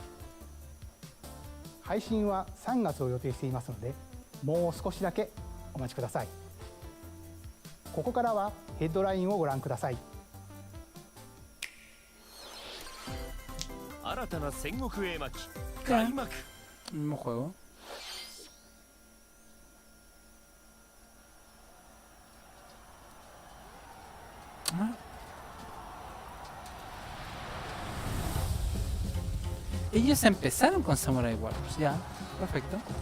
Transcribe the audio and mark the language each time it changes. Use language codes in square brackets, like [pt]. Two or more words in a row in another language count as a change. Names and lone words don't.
[ja] 配信は3月を予定していますので、もう少しだけお待ちください。ここからはヘッドラインをご覧ください。新たな戦国英巻開幕。 [es] Un juego. Ellos empezaron con Samurai Warriors, ya, perfecto.